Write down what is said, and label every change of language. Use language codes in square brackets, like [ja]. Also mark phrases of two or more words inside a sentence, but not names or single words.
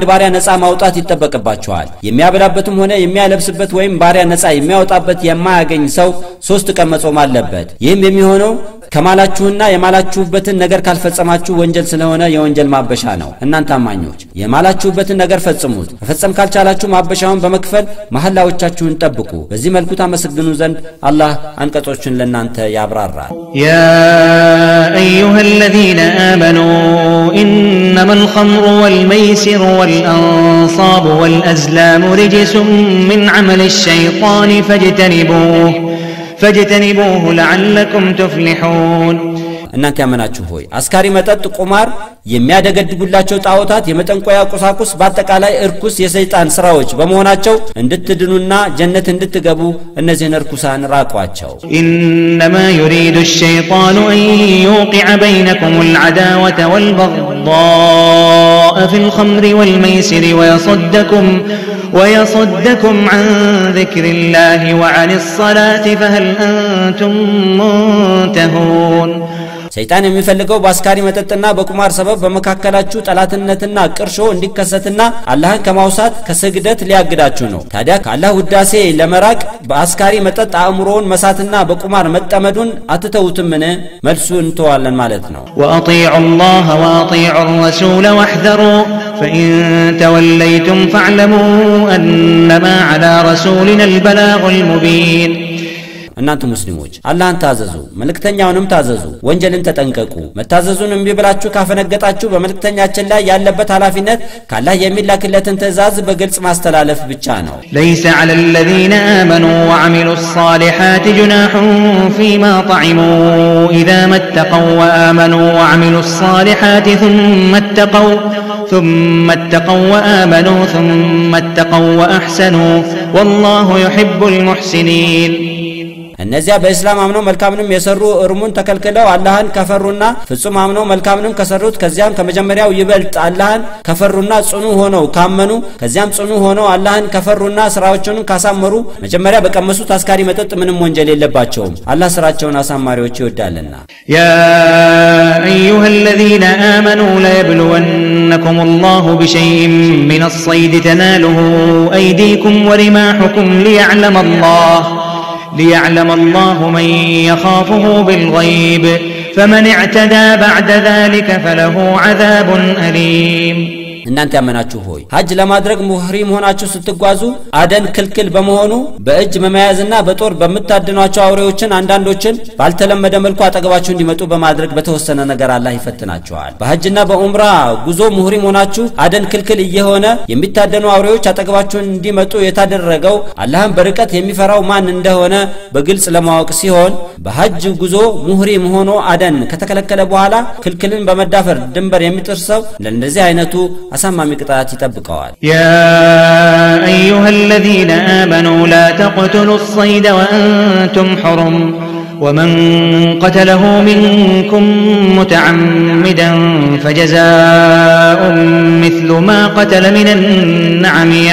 [am] ባሪያ ነፃ ማውጣት ይተበቀባችኋል የሚያበላበትም ሆነ የሚያለብስበት ወይም ባሪያ ነፃ የሚያወጣበት የማያገኝ ሰው 3 ቀን መጾም አለበት ይህም የሚሆነው ከማላችሁና የማላችሁበትን ነገር ካልፈጸማችሁ ወንጀል ስለሆነ የወንጀል ማበሻ ነው እናንተ አማኞች የማላችሁበትን ነገር ፈጽሙት ፈጸም ካልቻላችሁ ማበሻውን በመክፈል መሐላዎቻችሁን ጠብቁ በዚህ መልኩ ታመሰግኑ ዘንድ አላህ አንቀጾችን ለናንተ ያብራራል [ar] يا أيها الذين آمنوا إنما الخمر والميسر والأنصاب والأزلام رجس من عمل الشيطان فاجتنبوه لعلكم تفلحون [am] እናንተ ያመናችሁ ሆይ አስካሪ መጠጥ ቁማር የሚያደገድጉላቸው ጣዖታት የመጠንቆያ ቁሳቁስ በአጠቃላይ እርኩስ የሰይጣን ስራዎች በመሆናቸው እንድትድኑና ጀነት እንድትገቡ እነዚህን እርኩሳን ራቋቸው [ar] إنما يريد الشيطان أن يوقع بينكم العداوة والبغضاء في الخمر والميسر ويصدكم عن ذكر الله وعن الصلاة فهل أنتم منتهون [am] ሰይጣን የሚፈልገው በአስካሪ መጠጥና በቁማር ሰበብ በመካከላችሁ ጠላትነትና ቅርሾ እንዲከሰትና አላህን ከማውሳት ከስግደት ሊያግዳችሁ ነው ታዲያ ከአላህ ውዳሴ ለመራቅ በአስካሪ መጠጥ አእምሮን መሳትና በቁማር መጠመዱን አትተውትምን መልሱን እንተዋለን ማለት ነው [ar] وأطيعوا الله وأطيعوا الرسول واحذروا فإن توليتم فاعلموا أنما على رسولنا البلاغ المبين [am] እናንተ ሙስሊሞች አላህን ታዘዙ መልእክተኛውንም ታዘዙ ወንጀልን ተጠንቀቁ መታዘዙን እንቢ ብላችሁ ካፈነገጣችሁ በመልእክተኛችን ላይ ያለበት ኃላፊነት ካላህ የሚላክለትን ትእዛዝ በግልጽ ማስተላለፍ ብቻ ነው [ar] ليس على الذين آمنوا وعملوا الصالحات جناح فيما طعموا إذا ما اتقوا وآمنوا وعملوا الصالحات ثم اتقوا وآمنوا ثم اتقوا وأحسنوا والله يحب المحسنين [am] እነዚያ በእስላም አምነው መልካምንም የሰሩ እርሙን ተከልክለው አላህን ከፈሩና ፍጹም አምነው መልካምንም ከሰሩት ከዚያም ከመጀመሪያው ይበልጥ አላህን ከፈሩና ጽኑ ሆነው ካመኑ ከዚያም ጽኑ ሆነው አላህን ከፈሩና ስራዎችን ካሳመሩ መጀመሪያ በቀመሱት አስካሪ መጠጥ ምንም ወንጀል የለባቸውም አላህ ስራቸውን አሳማሪዎች ይወዳልና [ar] يا أيها الذين آمنوا لا يبلونكم الله بشيء من الصيد تناله أيديكم ورماحكم ليعلم الله من يخافه بالغيب فمن اعتدى بعد ذلك فله عذاب أليم [am] እናንተ ያመናችሁ ሆይ ሐጅ ለማድረግ ሙህሪም ሆናችሁ ስትጓዙ አደን ክልክል በመሆኑ በእጅ መመያዝና በጦር በመታደኗቸው አውሬዎችን አንዳንዶችን ባልተለመደ መልኩ አጠገባችሁ እንዲመጡ በማድረግ በተወሰነ ነገር አላህ ይፈትናቸዋል በሐጅና በኡምራ ጉዞ ሙህሪም ሆናችሁ አደን ክልክል እየሆነ የሚታደኑ አውሬዎች አጠገባችሁ እንዲመጡ የታደረገው አላህን በርቀት የሚፈራው ማን እንደሆነ በግልጽ ለማወቅ ሲሆን በሐጅ ጉዞ ሙህሪም ሆኖ አደን ከተከለከለ በኋላ ክልክልን በመዳፈር ድንበር የሚጥርሰው ለነዚህ አይነቱ أسمى مقطعات تبقوات [ar] يا أيها الذين آمنوا لا تقتلوا الصيد وأنتم حرم ومن قتله منكم متعمدا فجزاء مثل ما قتل من النعم